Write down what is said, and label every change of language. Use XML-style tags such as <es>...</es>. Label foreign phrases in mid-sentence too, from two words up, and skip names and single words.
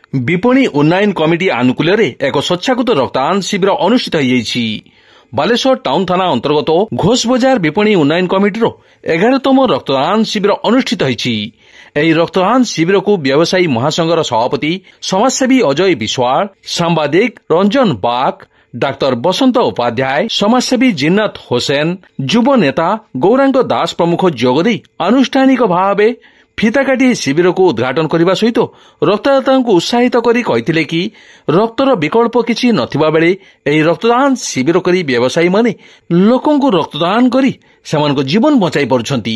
<or>ବିପଣୀ ଉନ୍ନୟନ କମିଟି ଆନୁକୂଲ୍ୟ ଏକ ସ୍ୱଚ୍ଛାକୃତ ରକ୍ତଦାନ ଶିବିର ଅନୁଷ୍ଠିତ ହୋଇଛି। ବାଲେଶ୍ୱର ଟାଉନ ଥାନା ଅନ୍ତର୍ଗତ ଘୋଷ ବଜାର ବିପଣୀ ଉନ୍ନୟନ କମିଟିର 11ତମ ରକ୍ତଦାନ ଶିବିର ଅନୁଷ୍ଠିତ ହୋଇଛି। ଏହି ରକ୍ତଦାନ ଶିବିରକୁ ବ୍ୟବସାୟୀ ମହାସଂଘର ସଭାପତି ସମାଜସେବୀ ଅଜୟ ବିଶ୍ୱାଳ, ସାମ୍ବାଦିକ ରଞ୍ଜନ ବାଗ, ଡାକ୍ତର ବସନ୍ତ ଉପାଧ୍ୟାୟ, ସମାଜସେବୀ ଜିନ୍ନାତ ହୋସେନ, ଯୁବ ନେତା ଗୌରାଙ୍ଗ ଦାସ ପ୍ରମୁଖ ଯୋଗଦେଇ ଆନୁଷ୍ଠାନିକ ଭାବେ ଫିତା କାଟି ଶିବିରକୁ ଉଦ୍ଘାଟନ କରିବା ସହିତ ରକ୍ତଦାତାଙ୍କୁ ଉତ୍ସାହିତ କରି କହିଥିଲେ କି ରକ୍ତର ବିକଳ୍ପ କିଛି ନଥିବା ବେଳେ ଏହି ରକ୍ତଦାନ ଶିବିର କରି ବ୍ୟବସାୟୀମାନେ ଲୋକଙ୍କୁ ରକ୍ତଦାନ କରି ସେମାନଙ୍କ ଜୀବନ ବଞ୍ଚାଇ ପାରୁଛନ୍ତି।</or>